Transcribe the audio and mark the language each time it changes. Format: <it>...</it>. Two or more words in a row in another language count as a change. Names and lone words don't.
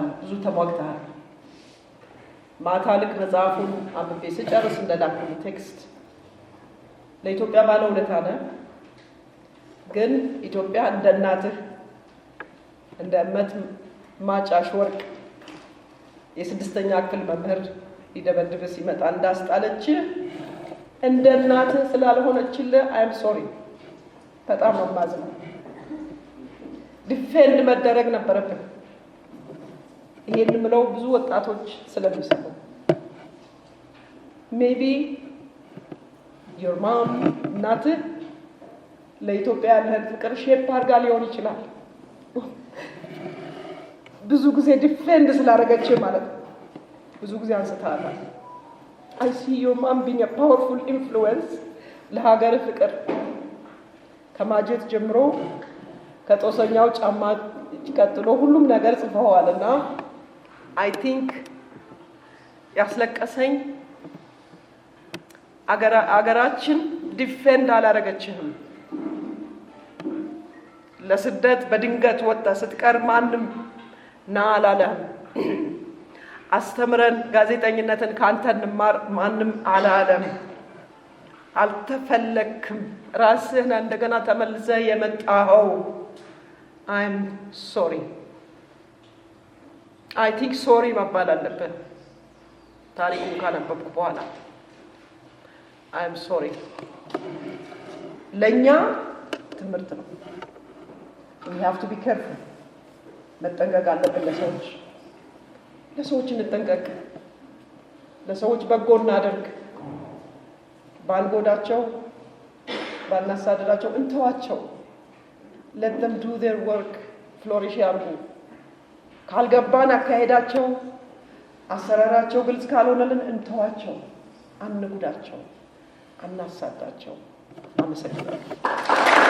<am>ብዙ ተሟግተሃል። ማታ ልክ መጽሐፉን አንብቤ ስጨርስ እንደላኩልኝ ቴክስት ለኢትዮጵያ ባለውለታ ነህ። ግን ኢትዮጵያ እንደ እናትህ እንደ እመት ማጫሽ ወርቅ የስድስተኛ ክፍል መምህር ሊደበድብ ሲመጣ እንዳስጣለች እንደ እናትህ ስላልሆነችልህ</am> <en>I'm sorry።</en> <am>በጣም ነው የማዝነው። ዲፌንድ መደረግ ነበረብን። ይሄን ምለው ብዙ ወጣቶች ስለሚሰሙ ሜቢ</am> <en>your mom</en> <am>እናትህ ለኢትዮጵያ ያለህን ፍቅር ሼፕ አድርጋ ሊሆን ይችላል። ብዙ ጊዜ ዲፌንድ ስላደረገች ማለት ነው። ብዙ ጊዜ አንስታታል።</am> <en>I see your mom being a powerful influence</en> <am>ለሀገር ፍቅር ከማጀት ጀምሮ ከጦሰኛው ጫማ ቀጥሎ ሁሉም ነገር ጽፈዋልና</am> <en>I think</en> <am>ያስለቀሰኝ አገራችን ዲፌንድ አላደረገችህም። ለስደት በድንገት ወጣ ስትቀር ማንም ና አላለህም። አስተምረን ጋዜጠኝነትን ካንተ እንማር ማንም አላለም። አልተፈለክም። ራስህን እንደገና ተመልሰህ የመጣኸው።</am> <en>I'm sorry. I think sorry</en> <am>መባል አለብህ ታሪኩን ካነበብኩ በኋላ።</am> <en>I'm sorry።</en> <am>ለእኛ ትምህርት ነው።</am> <en>We have to be careful።</en> <am>መጠንቀቅ አለብን። ለሰዎች እንጠንቀቅ። ለሰዎች በጎ እናደርግ። ባልጎዳቸው ባናሳደዳቸው እንተዋቸው።</am> <en>let them do their work</en> <am>ፍሎሪሽ ያርጉ። ካልገባን አካሄዳቸው አሰራራቸው ግልጽ ካልሆነልን እንተዋቸው፣ አንጉዳቸው፣ አናሳዳቸው። አመሰግናለሁ።</am>